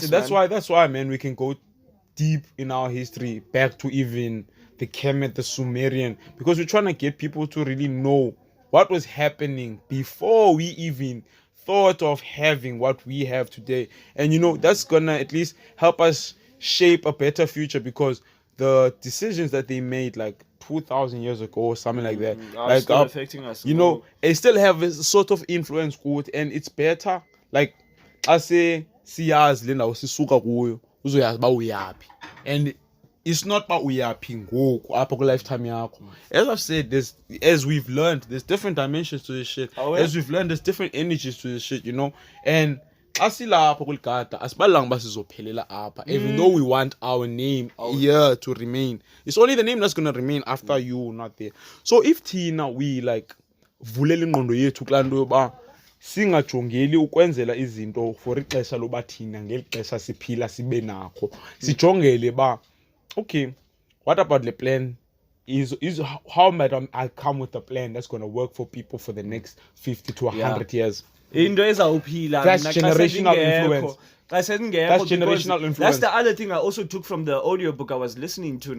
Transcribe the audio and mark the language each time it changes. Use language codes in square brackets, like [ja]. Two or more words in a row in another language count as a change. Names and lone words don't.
[en] That's why, man, we can go deep in our history, back to even the Kemet, the Sumerian, because we're trying to get people to really know what was happening before we even thought of having what we have today. And you know, that's gonna at least help us shape a better future, because the decisions that they made like 2,000 years ago or something like that, like still affecting us. you know, they still have a sort of influence good, and it's better like I say [xh] siyazi le ndawo sisuka kuyo uzoyazi ba uyaphi, [en] and it's not about [xh] uyaphi ngoku apha ku lifetime yakho. [en] As I've said, as we've learned, there's different dimensions to this shit. As we've learned, there's different energies to this shit, you know. [xh] And xa silapha kuligada asibalanga uba sizophelela apha, [en] even though we want our name here to remain. It's only the name that's going to remain after you not there. So if [xh] thina [en] we like [xh] vulela ingqondo yethu kulaa nto yoba singajongeli ukwenzela izinto for ixesha loba thina ngeli xesha siphila sibe nakho, sijongele ba [en] okay, what about the plan? Is how might I come with a plan that's going to work for people for the next 50 to 100 years? [xh] Into ezawuphila. [en] That's generational influence. That's generational influence. That's the other thing I also took from the audiobook I was listening to.